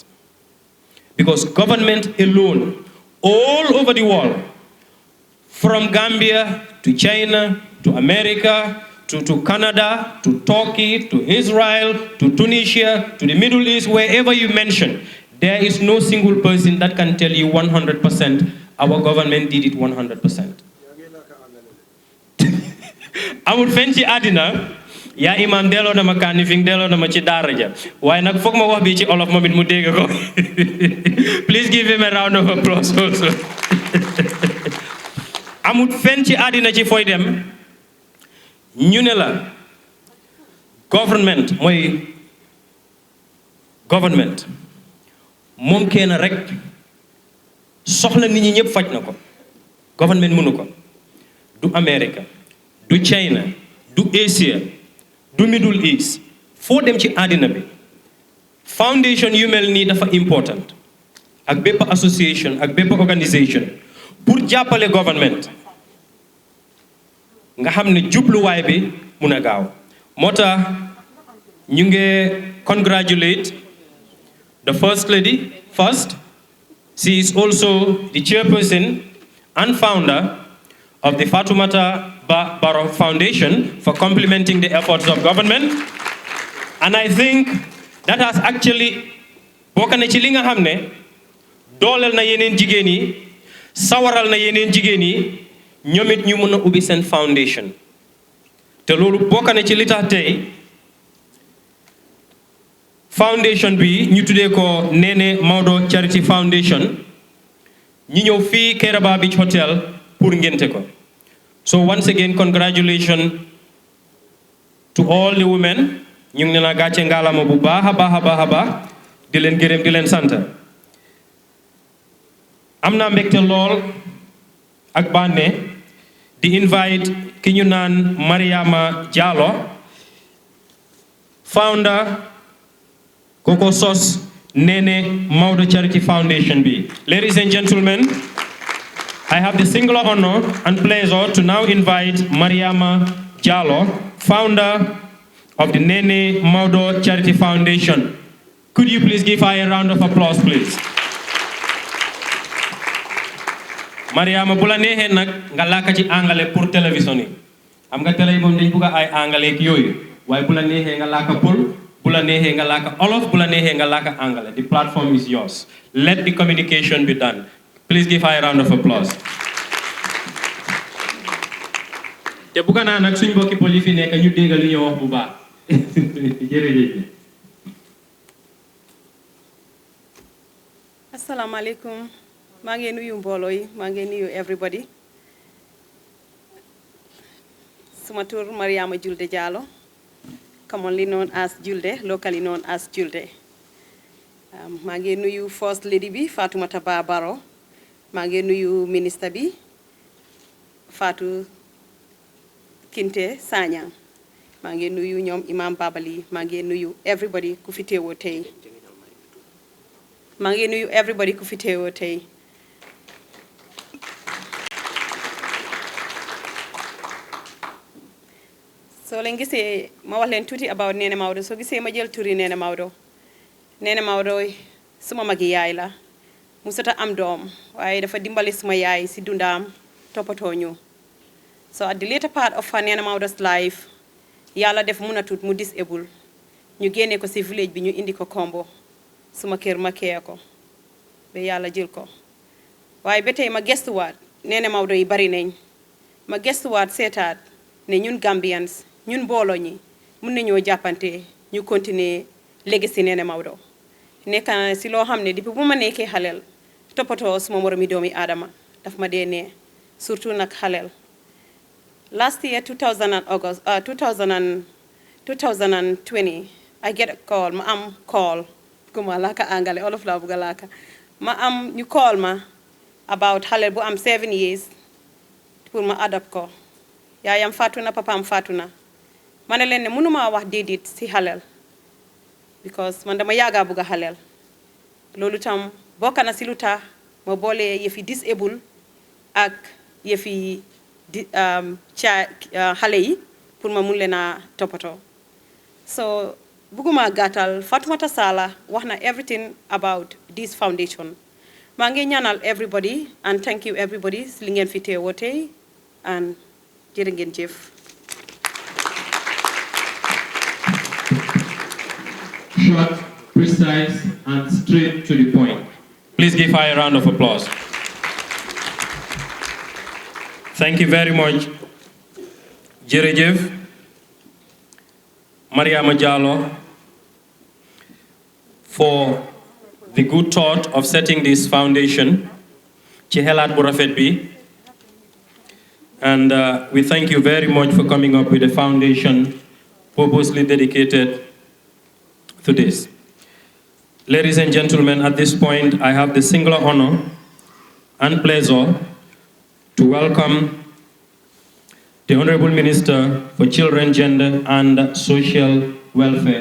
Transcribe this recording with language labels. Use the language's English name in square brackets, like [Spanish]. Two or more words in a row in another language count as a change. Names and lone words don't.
[English] Because government alone, all over the world, from Gambia to China to America to Canada to Turkey to Israel to Tunisia to the Middle East, wherever you mention, there is no single person that can tell you 100% our government did it 100%. [Wolof] Amul fen ci adina ya imam delo na ma kanifing delo na ma ci dara ja waye nak fokk ma wax bi ci olof momit mu dégg ko. [English] Please give him a round of applause also. [Wolof] Amul fen ci adina ci foy dem ñu ne la government moom kenn rek soxla nit ñi ñëpp faj na ko. Government mënu ko. Du America, du China, du Asia, du Middle East, foo dem ci àddina bi foundation yu mel nii dafa important ak bépp association ak bépp organisation pour jàppale government nga xam ne jubluwaay bi mun a gaaw. moo tax ñu ngi [English] congratulate the First Lady first. She is also the chairperson and founder of the Fatoumata Barrow Foundation for complementing the efforts of government. And I think that has actually [Wolof] bokk na ci li nga xam ne dooleel na yeneen jigéen yi sawaral na yeneen jigéen yi ñoom it ñu mën a ubbi seen foundation. te loolu bokk na ci li tax tey foundation bi ñu tuddee ko Neneh Mawdo Charity Foundation ñi ñëw fii Kerr Beach Hotel pour ngénte ko. [English] So once again, congratulations to all the women. [Wolof] ñu ngi leen a gàcce ngaalama bu baax a baax di leen gërëm di leen sant. am naa mbégte lool ak bànne di invite ki ñu naan Mariama Jallow, founder koko sos Neneh Mawdo Charity Foundation bi. [English] Ladies and gentlemen, I have the singular honor and pleasure to now invite Mariama Jallow, founder of the Neneh Mawdo Charity Foundation. Could you please give her a round of applause, please? [Wolof] Mariama, bu la neexee nag nga làkk ci anglais pour télévision yi. Am nga télé yi moom dañ bugg ay anglais ak yooyu waaye bu la neexee nga làkk pël, bu la neexee nga làkk olof, bu la neexee nga làkk anglais. [English] The platform is yours. Let the communication be done. Please give her a round of applause. [Wolof] te bugg naa nag suñ mbokki pël yi fi nekk ñu dégg li ñu wax bu baax. jërëjëf. asalaamaaleykum maa ngi nuyu mbooloo yi maa ngi nuyu everybody. suma tur Mariama Jallow, [English] commonly known as Julde, locally known as Julde. [Wolof] maa ngi nuyu [English] First Lady [Wolof] bi Fatoumata Bah Barrow maa ngi nuyu ministre bi Fatou Kinte Sanyang maa ngi nuyu ñoom Imam Babali maa ngi nuyu everybody ku fi teewoo tey maa ngi nuyu everybody ku fi teewoo tey soo leen gisee ma wax leen tuuti about Neneh Mawdo soo gisee ma jël turi Neneh Mawdo Neneh Mawdo suma magi yaay la musata am doom waaye dafa dimbali suma yaay si dundaam toppatoo ñu so [English] at the later part of Neneh Mawdo's life [Wolof] yàlla def munatut mu disable ñu génne ko si village bi ñu indi ko Kombo suma kër ma kee ko ba yàlla jël ko waaye ba tey ma gestuwaat Neneh Mawdo yi bari nañ ma gestuwaat seetaat ne ñun Gambians ñun mbooloo ñi mun nañoo jàppante ñu continuer legacy Neneh Mawdo nekk na si loo xam ne depuis bu ma nekkee xaleel toppatoo suma moromi doomi aadama daf ma dee nee surtout nag xaleel last year [English] 2020 I get a call [Wolof] ma am call kuma laaka angale olof laa bugga laaka ma am ñu call ma about xaleel bu am 7 years pour ma adopt ko yaayam faatu na papaam faatu na ma ne leen ne mënuma wax déedéet si xaleel because man dama yaaga bugga xaleel loolu tam bokk na si lu tax ma boole yëfi disable ak yëfi xale yi pour ma mun leen a toppatoo so bugguma gàttal Fatoumata Sallah wax na [English] everything about this foundation [Wolof] maa ngi ñaanal everybody [English] and thank you everybody [Wolof] si li ngeen fi teewoo tey and jërë ngeen jëf. [English] Short, precise, and straight to the point. Please give her a round of applause. Thank you very much, [Wolof] Jerejef, Mariama Jallo, [English] for the good thought of setting this foundation, [Wolof] ci xelaat bu rafet bi. [English] And we thank you very much for coming up with a foundation purposely dedicated to this. Ladies and gentlemen, at this point, I have the singular honor and pleasure to welcome the Honorable Minister for Children, Gender and Social Welfare.